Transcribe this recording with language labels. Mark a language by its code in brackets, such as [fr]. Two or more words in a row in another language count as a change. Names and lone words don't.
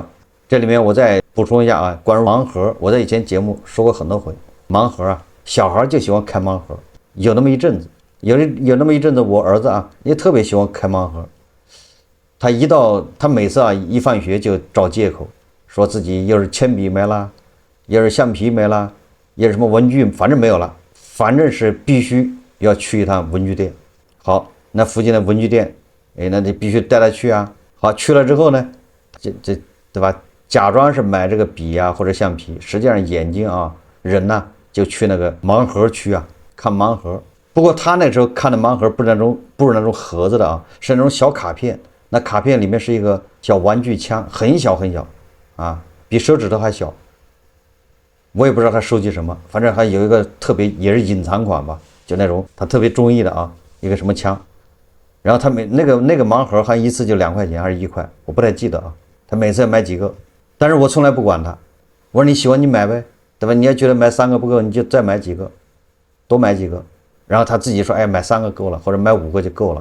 [zh] 這裡面我再補充一下啊，關於盲盒，我在以前節目說過很多回，盲盒啊，小孩就喜歡開盲盒，有那麼一陣子，有那麼一陣子，我兒子啊也特別喜歡開盲盒。他每次啊一放學就找借口，說自己又是鉛筆沒了，又是橡皮沒了，又是什麼文具，反正沒有了。反正是必須要去一趟文具店。好，那附近的文具店，那你必須帶他去啊。好，去了之後呢，对吧？假裝是買這個筆啊或者橡皮，實際上眼睛啊人呢就去那個盲盒區啊看盲盒。不過他那時候看的盲盒不是那種盒子的啊，是那種小卡片。那卡片裡面是一個小玩具槍，很小很小啊，比手指头還小。我也不知道他收集什麼，反正還有一个特別也是隱藏款吧，就那種他特別中意的啊，一個什麼槍。然後他那個盲盒還一次就2塊錢還是1塊，我不太記得啊。他每次要買幾個，但是我從來不管他。我說你喜歡你買唄，對吧？你要覺得買3個不夠，你就再買幾個，多買幾個。然後他自己說，哎，買3個夠了，或者買5個就夠了。